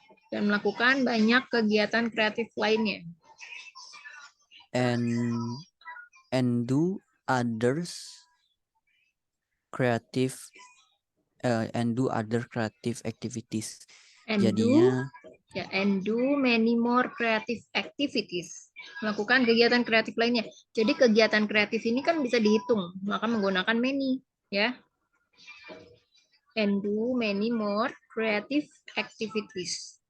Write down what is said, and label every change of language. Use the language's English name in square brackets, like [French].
[Indonesian] Dan melakukan banyak kegiatan kreatif lainnya. [English] And do others creative and do other creative activities. [Indonesian] Jadinya [English] and do many more creative activities. [Indonesian] Melakukan kegiatan kreatif lainnya. Jadi kegiatan kreatif ini kan bisa dihitung, maka menggunakan many, ya. [English] And do many more creative activities.